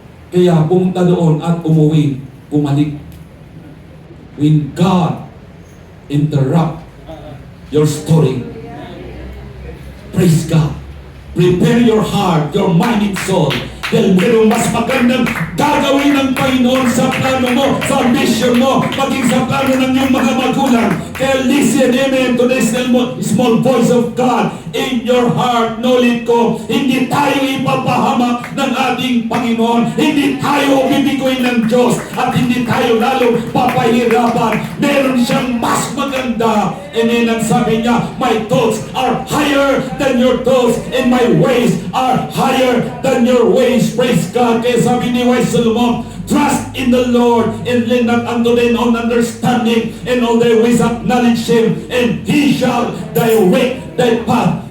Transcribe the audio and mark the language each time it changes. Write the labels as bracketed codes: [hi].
[tl] Kaya pumunta doon at umuwi, bumalik. [en] When God interrupt your story, praise God. Prepare your heart, your mind and soul. [tl] Dahil merong mas magandang gagawin ng Panginoon sa plano mo, sa mission mo, maging sa plano ng iyong mga magulang. [en] Kaya listen, amen, to the small voice of God in your heart. [tl] Knowledge ko, hindi tayo ipapahamak ng ating Panginoon. Hindi tayo bibiguin ng Diyos at hindi tayo lalong papahirapan. Meron siyang mas maganda. [en] Amen, [tl] ang sabi niya, [en] my thoughts are higher than your thoughts and my ways are higher than your ways. Praise God. [tl] Kaya sabi ni [en] Wise Solomon, trust in the Lord and lean not unto thine own understanding, and all thy ways acknowledge Him, and He shall direct thy path.